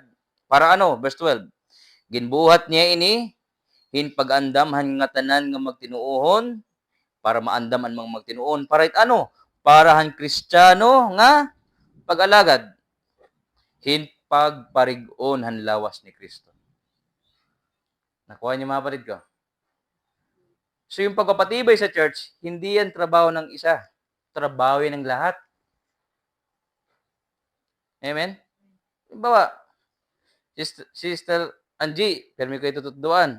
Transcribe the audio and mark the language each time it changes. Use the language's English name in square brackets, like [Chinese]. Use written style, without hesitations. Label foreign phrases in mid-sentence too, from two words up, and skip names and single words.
[Waray] Para ano? Verse 12. Ginbuhat niya ini, hinpag-andam han nga tanan nga magtinuohon, para maandam ang mga magtinuon. Para ano? Para han Kristiyano nga pag-alagad. Hinpagparigon han lawas ni Kristo. Nakuha niyo mga parid ko? [Filipino] So yung pagpapatibay sa church, hindi yan trabaho ng isa. Trabaho yan ng lahat. Amen? [Waray] Bawa, Sister Angie, permi ko itututuan.